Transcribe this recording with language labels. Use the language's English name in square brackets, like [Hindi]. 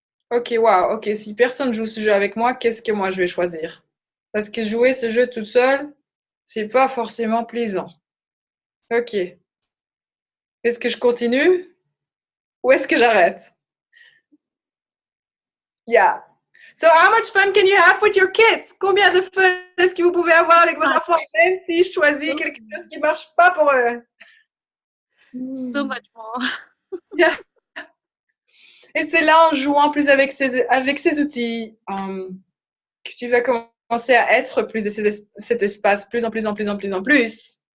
[French] Ok, wow, ok, si personne joue ce jeu avec moi, qu'est-ce que moi je vais choisir? Parce que jouer ce jeu toute seule, c'est pas forcément plaisant. Ok. Est-ce que je continue ou est-ce que j'arrête? [English] Yeah. So, how much fun can you have with your kids? [French] Combien de fun est-ce que vous pouvez avoir avec vos enfants, même s'ils choisissent quelque chose qui marche pas pour eux? [English] So much more. Yeah. [French] Et c'est là, en jouant plus avec ces outils, que tu vas commencer à être plus de cet espace, plus en plus en plus en plus en plus.